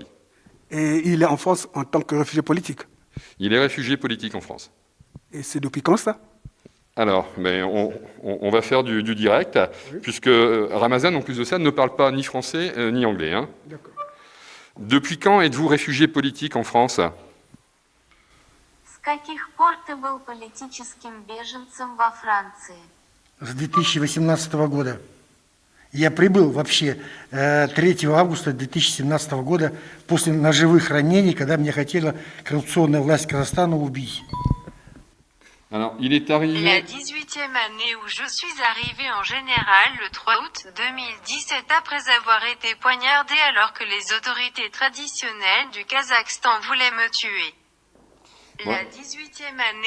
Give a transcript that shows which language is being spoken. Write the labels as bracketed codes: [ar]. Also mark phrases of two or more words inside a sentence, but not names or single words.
[fr] Et il est en France en tant que réfugié politique. Il est réfugié politique en France. Et c'est depuis quand ça? Alors, mais on va faire du direct, oui. Puisque Ramazan, en plus de ça, ne parle pas ni français ni anglais. Hein. D'accord. Depuis quand êtes-vous réfugié politique en France? [ru] С каких пор ты был политическим беженцем во Франции? С 2018 года. Я прибыл вообще 3 августа 2017 года после ножевых ранений, когда меня хотела коррупционная власть Казахстана убить. [fr] Alors, il est arrivé... La 18e année où je suis arrivé en général le 3 août 2017 après avoir été poignardé alors que les autorités traditionnelles du Kazakhstan voulaient me tuer. La 18e année...